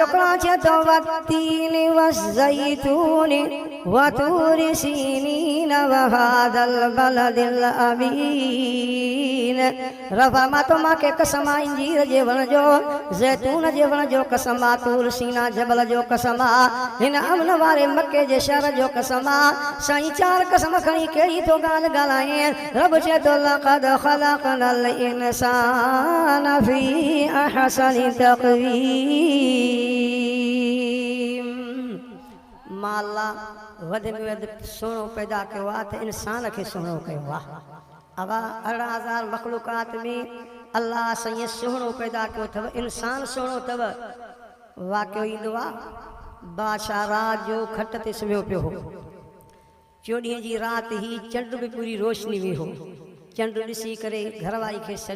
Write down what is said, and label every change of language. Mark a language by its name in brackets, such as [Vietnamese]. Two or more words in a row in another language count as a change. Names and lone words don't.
[Sindhi] क़ुरान चए थो [Arabic] والتين والزيتون وطور سينين وهذا البلد الأمين [Sindhi] रफ़ा मां तो मांखे कसम आहे इंजीर जे वण जो ज़ैतून जे वण जो कसम आहे तूर सीना जबल जो कसम आहे हिन अमन वारे मके जे शहर जो कसम आहे साईं चार कसम खणी कहिड़ी तो ॻाल्हि ॻाल्हाए रब चए थो [Arabic] لقد خلقنا الإنسان في أحسن [Sindhi] तक़वीम मां अल्लाह वधि में वधि सुहिणो पैदा कयो आहे त इंसान खे सुहिणो कयो आहे अवा 18,000 मखलूकात में अल्लाह साईं सुहिणो पैदा कयो अथव इंसान सुहिणो अथव वाक़ियो ईंदो आहे बादशाह रात जो खट ते सुम्हियो पियो हो 14 जी राति ही चंड बि पूरी रोशनी में हो चंड ॾिसी करे घरवारी खे सॾु